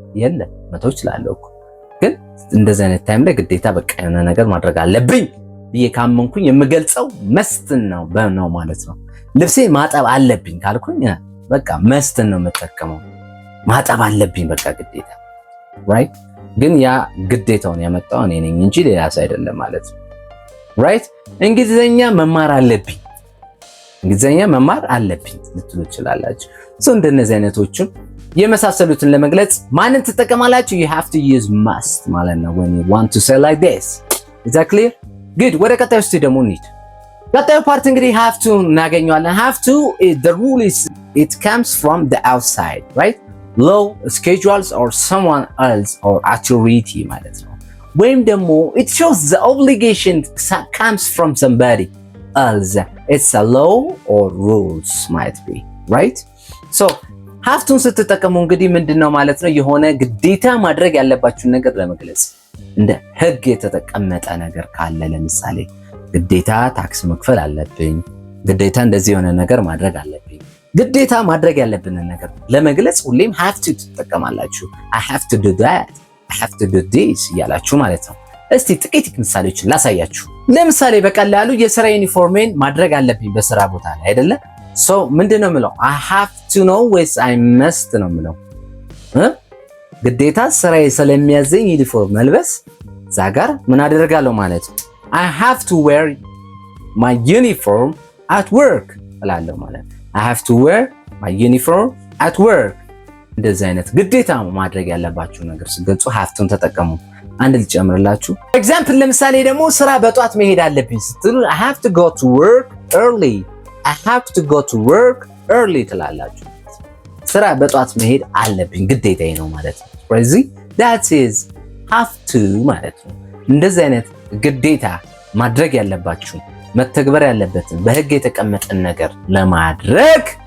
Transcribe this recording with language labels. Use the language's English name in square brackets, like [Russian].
[Amharic] የለም፣ መተው እችላለሁ እኮ። ግን እንደዚህ አይነት ታይም ላይ ግዴታ በቃ የሆነ ነገር ማድረግ አለብኝ ብዬ ካመንኩኝ የምገልጸው መስትን ነው ማለት ነው። ልብሴ ማጠብ አለብኝ ካልኩኝ በቃ መስትን ነው የምጠቀመው። ማጠብ አለብኝ በቃ ግዴታ right? ግን ያ ግዴታውን ያመጣው እኔ ነኝ እንጂ ሌላ ሰው አይደለም ማለት ነው right? እንግሊዘኛ መማር አለብኝ፣ እንግሊዘኛ መማር አለብኝ ልትሉ ትችላላችሁ። እንደነዚህ አይነቶችን የመሳሰሉትን ለመግለጽ ማንን ትጠቀማላችሁ? [English] you have to use must [Amharic] ማለት ነው [English] when you want to say like this. is that clear? good. [Amharic] ወደ ቀጣዩ እስቲ ደግሞ እንሂድ። ቀጣዩ ፓርት እንግዲህ [English] have to እናገኘዋለን። have to the rule is it comes from the outside, right? law, schedules or someone else or authority [Amharic] ማለት ነው። ወይም ደግሞ [English] it shows the obligation comes from somebody else. it's a law or rules might be, right? [Amharic] so have to ስትጠቀሙ እንግዲህ ምንድነው ማለት ነው? የሆነ ግዴታ ማድረግ ያለባችሁን ነገር ለመግለጽ እንደ ህግ የተቀመጠ ነገር ካለ ለምሳሌ ግዴታ ታክስ መክፈል አለብኝ፣ ግዴታ እንደዚህ የሆነ ነገር ማድረግ አለብኝ፣ ግዴታ ማድረግ ያለብንን ነገር ለመግለጽ ሁሌም have to ትጠቀማላችሁ። [English] I have to do that, I have to do this [Amharic] እያላችሁ ማለት ነው። እስቲ ጥቂት ምሳሌዎችን ላሳያችሁ። ለምሳሌ በቀላሉ የሥራ ዩኒፎርሜን ማድረግ አለብኝ በስራ ቦታ ላይ አይደለ? so ምንድነው የምለው? [English] I have to know ወይስ I must ነው የምለው? [Amharic] ግዴታ ስራዬ ስለሚያዘኝ ዩኒፎርም መልበስ እዛ ጋር ምን አደርጋለሁ ማለት ነው? [English] I have to wear my uniform at work [Amharic] እላለሁ ማለት ነው። [English] I have to wear my uniform at work። [Amharic] እንደዚህ አይነት ግዴታ ማድረግ ያለባችሁ ነገር ስትገልጹ [English] have to ተጠቀሙ። [Amharic] አንድ ልጨምርላችሁ ኤግዛምፕል። ለምሳሌ ደግሞ ስራ በጧት መሄድ አለብኝ ስትሉ [English] I have to go to work early [Amharic] I have to go to work early ትላላችሁ። ስራ በጧት መሄድ አለብኝ ግዴታዬ ነው ማለት ነው። ስለዚህ that is have to ማለት ነው። እንደዚህ አይነት ግዴታ ማድረግ ያለባችሁ መተግበር ያለበትን በህግ የተቀመጠን ነገር ለማድረግ